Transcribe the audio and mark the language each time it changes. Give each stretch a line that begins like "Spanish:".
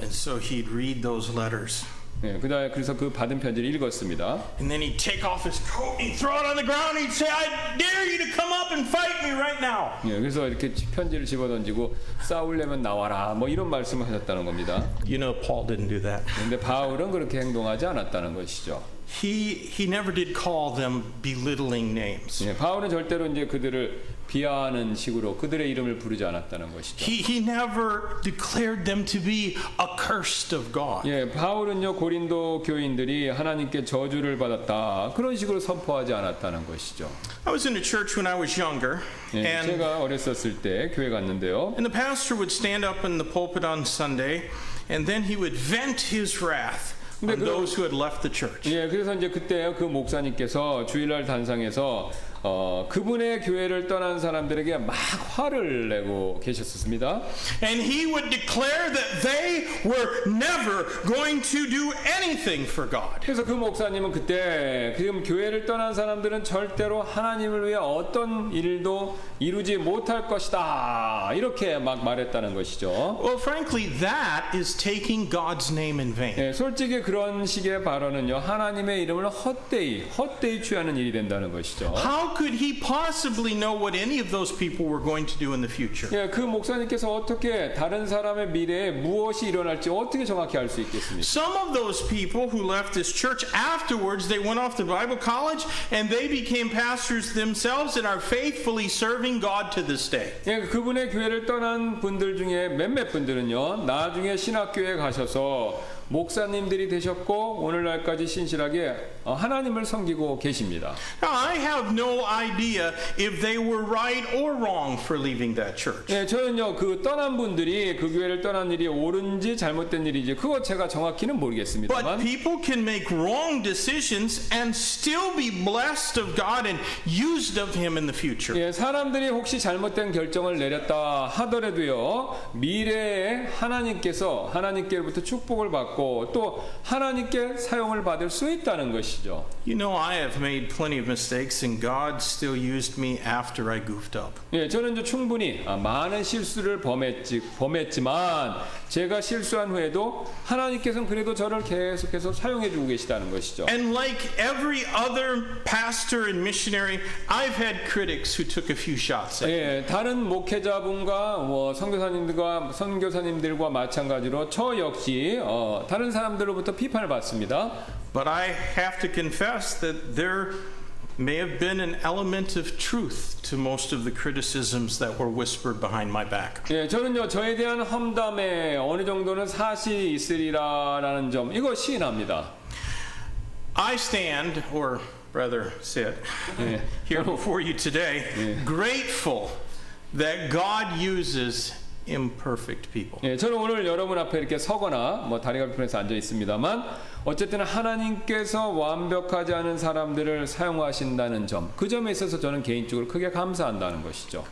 English: And so he'd read those letters.
Korean: 예, 그래서 그 받은 편지를 읽었습니다.
English: And then he'd take off his coat and he'd throw it on the ground and he'd say, I dare you to come up and fight me right now.
Korean: 예, 그래서 이렇게 편지를 집어던지고 싸우려면 나와라 뭐 이런 말씀을 하셨다는 겁니다.
English: You know, Paul didn't do that.
Korean: 그런데 바울은 그렇게 행동하지 않았다는 것이죠.
English: He never did call them belittling names.
Korean: 예, 바울은 절대로 이제 그들을 비하하는 식으로 그들의 이름을 부르지 않았다는 것이죠.
English: He never declared them to be accursed of God.
Korean: 예, 바울은요 고린도 교인들이 하나님께 저주를 받았다 그런 식으로 선포하지 않았다는 것이죠.
English: I was in a church when I was younger,
Korean: 예,
English: and
Korean: 제가 어렸었을 때 교회 갔는데요.
English: the pastor would stand up in the pulpit on Sunday, and then he would vent his wrath on those who had left the church.
Korean: 예, 그래서 이제 그때 그 목사님께서 주일날 단상에서 그분의 교회를 떠난 사람들에게 막 화를 내고 계셨습니다.
English: And he would declare that they were never going to do anything for God.
Korean: 그래서 그 목사님은 그때 지금 교회를 떠난 사람들은 절대로 하나님을 위해 어떤 일도 이루지 못할 것이다 이렇게 막 말했다는 것이죠.
English: Well, frankly, that is taking God's name in vain.
Korean: 예, 솔직히 그런 식의 발언은요 하나님의 이름을 헛되이 취하는 일이 된다는 것이죠.
English: How could he possibly know what any of those people were going to do in the future?
Korean: 예, 그 목사님께서 어떻게 다른 사람의 미래에 무엇이 일어날지 어떻게 정확히 알 수 있겠습니까?
English: Some of those people who left this church afterwards, they went off to Bible college and they became pastors themselves and are faithfully serving God to this day.
Korean: 예, 그분의 교회를 떠난 분들 중에 몇몇 분들은요 나중에 신학교에 가셔서 목사님들이 되셨고 오늘날까지 신실하게 하나님을 섬기고 계십니다.
English: Now, I have no idea if they were right or wrong for leaving that church.
Korean: 예, 저는요 그 떠난 분들이 그 교회를 떠난 일이 옳은지 잘못된 일인지 그거 제가 정확히는
English: But
Korean: 모르겠습니다만
English: people can make wrong decisions and still be blessed of God and used of Him in the future.
Korean: 예, 사람들이 혹시 잘못된 결정을 내렸다 하더라도요 미래에 하나님께로부터 축복을 받고 또 하나님께 사용을 받을 수 있다는 것이죠.
English: You know, I have made plenty of mistakes and God still used me after I goofed up.
Korean: 예, 저는 이제 충분히 많은 실수를 범했지만 제가 실수한 후에도 하나님께서는 그래도 저를 계속해서 사용해주고 계시다는 것이죠.
English: And like every other pastor and missionary, I've had critics who took a few shots at me.
Korean: 예, 다른 목회자분과 선교사님들과 마찬가지로 저 역시 다른 사람들로부터 비판을 받습니다.
English: But I have to confess that there may have been an element of truth to most of the criticisms that were whispered behind my back.
Korean: 예, 저는요 저에 대한 험담에 어느 정도는 사실이 있으리라라는 점 이거 시인합니다.
English: I stand, or rather sit, here before you today, grateful that God uses imperfect people.
Korean: 예, 저는 오늘 여러분 앞에 이렇게 서거나 다리가 불편해서 앉아 있습니다만 어쨌든 하나님께서 완벽하지 않은 사람들을 사용하신다는 점, 그 점에 있어서 저는 개인적으로 크게 감사한다는 것이죠.